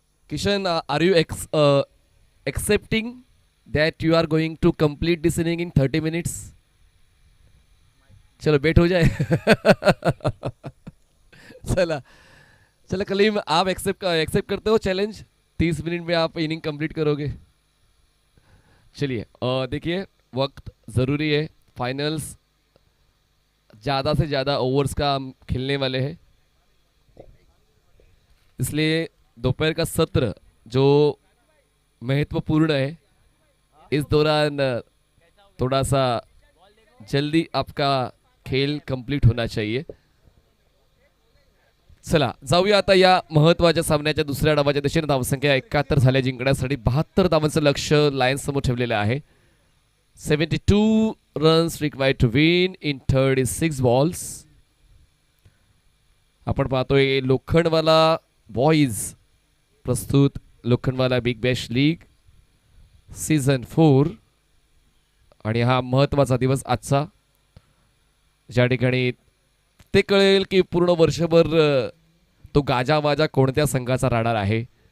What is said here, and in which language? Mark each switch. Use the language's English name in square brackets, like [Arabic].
[English] Kishan, are you accepting that you are going to complete this inning in 30 minutes? [Hindi] चलो बेट हो जाए। चला चलो कलीम, आप एक्सेप्ट करते हो चैलेंज? 30 मिनट में आप इनिंग कंप्लीट करोगे? चलिए, देखिए वक्त ज़रूरी है, फाइनल्स ज़्यादा से ज़्यादा ओवर्स का हम खेलने वाले हैं, इसलिए दोपहर का सत्र जो महत्वपूर्ण है, इस दौरान थोड़ा सा जल्दी आपका खेल कंप्लीट होना चाहिए। [Marathi] चला जाऊया आता या महत्वाच्या सामन्याच्या दुसऱ्या डावाच्या दिशेने। धावसंख्या 71 झाल्या जिंकण्यासाठी 72 धावांचं लक्ष लायन्स समोर ठेवलेलं आहे। [English] 72 runs required to win in 36 balls. [Marathi] आपण पाहतोय लोखंडवाला बॉईज प्रस्तुत Lokhandwala big Bash league season 4, आणि हा महत्त्वाचा दिवस आजचा, ज्या ठिकाणी ते कळेल की पूर्ण वर्षभर तो गाजावाजा कोणत्या संघाचा राहणार आहे।